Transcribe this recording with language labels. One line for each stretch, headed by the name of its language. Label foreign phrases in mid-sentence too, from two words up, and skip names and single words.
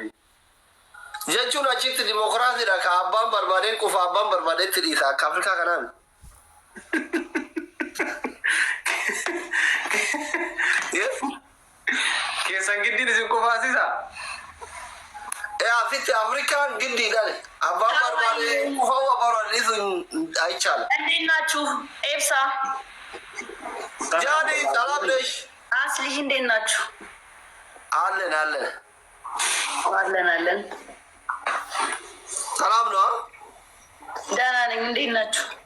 Oromo: Jechuun achitti dimokiraasiidha ka abbaan barbaadeen qufa abbaan barbaadeetti dhiisa akka Afrikaa kanaan. Keessan giddiin isin qufaasisa? Asitti Afrikaan giddiidhaan abbaan barbaadee qufa barbaadee አይቻልም።
Amharic: እንዴት ናችሁ? ኤብሳ ጃኒ ሰላም ነሽ? አስልሽ እንዴት ናችሁ? አለን አለን ሰላም ነው? ደህና ነኝ። እንዴት ናችሁ?